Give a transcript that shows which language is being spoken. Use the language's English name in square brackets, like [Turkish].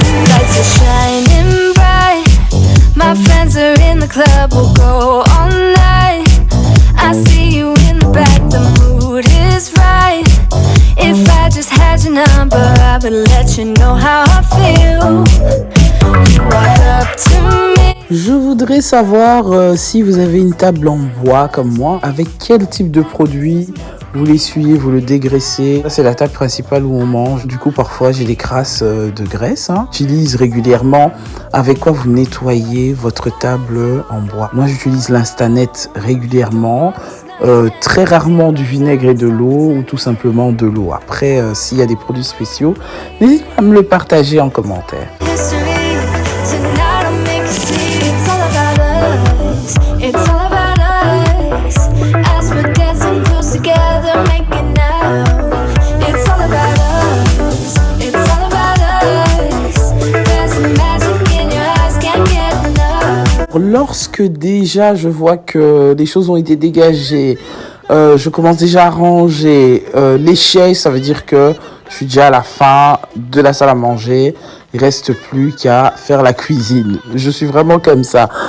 [English] Lights are shining bright. My friends are in the club, we'll go all night. I see you in the back, the mood is right. If I just had your number, I would let you know how I feel. You walk up to me. [French] Je voudrais savoir si vous avez une table en bois comme moi, avec quel type de produit vous l'essuyez, vous le dégraissez. Ça, c'est la table principale où on mange. Du coup, parfois, j'ai des crasses de graisse. Hein. J'utilise régulièrement. Avec quoi vous nettoyez votre table en bois? Moi, j'utilise l'Instanet régulièrement. Très rarement du vinaigre et de l'eau ou tout simplement de l'eau. Après, s'il y a des produits spéciaux, n'hésitez pas à me le partager en commentaire. [English] History, tonight I'll make you see. It's all about us. It's all about us. As we're dancing close together, making out. It's all about us. It's all about us. There's some magic in your eyes, can't get enough. [French] Lorsque déjà je vois que les choses ont été dégagées, je commence déjà à ranger les chaises, ça veut dire que je suis déjà à la fin de la salle à manger. Il reste plus qu'à faire la cuisine. Je suis vraiment comme ça.